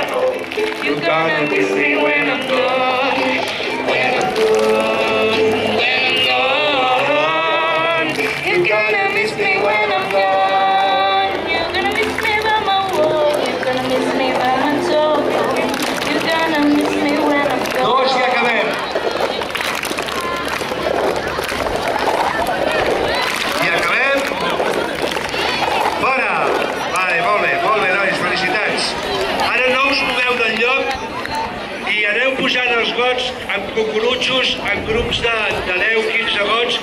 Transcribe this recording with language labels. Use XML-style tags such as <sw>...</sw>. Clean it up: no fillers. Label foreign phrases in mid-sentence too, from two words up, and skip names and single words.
<en>Oh, you're gonna miss me when I'm gone. When I'm gone, you're gonna miss me when I'm gone. You're gonna miss me by my walk. You're gonna miss me by my talk. You're gonna miss me when I'm gone.</en> <ca>Dos i acabem. I acabem. Fora. Vale, molt bé, nois, felicitats. Ara no us moveu del lloc i aneu pujant els gots amb cucurutxos, en grups de 10-15 gots.</ca>